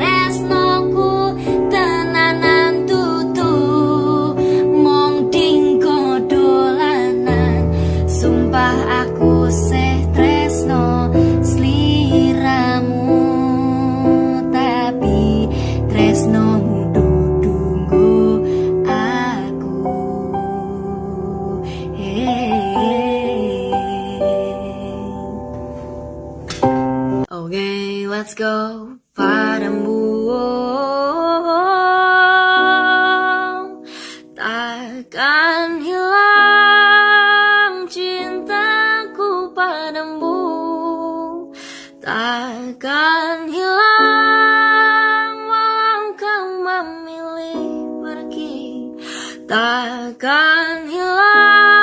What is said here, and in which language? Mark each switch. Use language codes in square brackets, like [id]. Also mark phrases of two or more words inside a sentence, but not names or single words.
[jv] Tresnoku tenanan dudu mung dinggo dolanan. Sumpah aku seh tresno sliramu, tapi tresnomu dudunggo aku. [en] Okay, let's go. [id] Padamu takkan hilang cintaku padamu, takkan hilang walau kau memilih pergi, takkan hilang